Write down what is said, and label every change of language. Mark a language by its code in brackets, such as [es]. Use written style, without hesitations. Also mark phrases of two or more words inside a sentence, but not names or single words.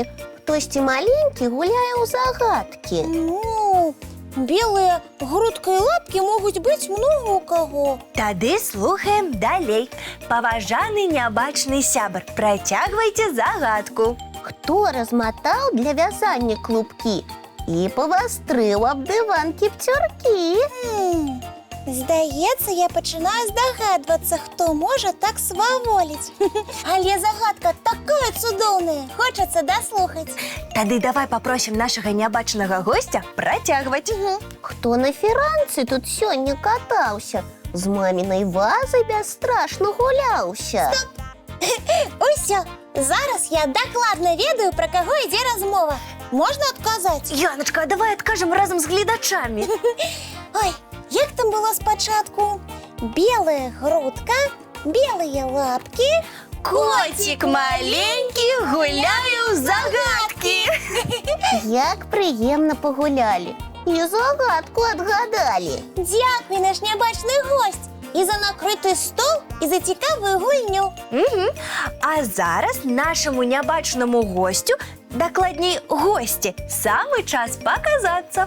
[be] Хтосьці маленькі гуляе ў загадкі. Ну, белыя грудка і лапкі могуць быць много у каго. Тады слухаем далей. Паважаны нябачны сябар, працягвайце загадку. [uk] Хто Хто розмотав для в'язання клубки і повострив об диван кіптюрки? Здається, я починаю здогадуватися, хто може так сваволить. Але загадка така цудовна, хочеться дослухати. [be] Тады давай попросім нашага нябачнага гостя працягваць. Хто на фіранцы тут сёння катаўся? З мамінай вазай бясстрашна гуляўся. Усё, зараз я дакладна ведаю, пра каго ідзе размова. Можна адказаць? Яначка, а давай адкажам разам з гледачамі. Ой, як там было спачатку? Белая грудка, [ru] белые лапки. Котик маленький, [be] гуляю ў загадкі. Як прыемна пагулялі і загадку адгадалі. Дякуй, наш нябачны гость. І за [ru] накрытый стол, [be] і за цікавую гульню. А зараз нашаму нябачнаму гостю, дакладней госці, самы час паказацца.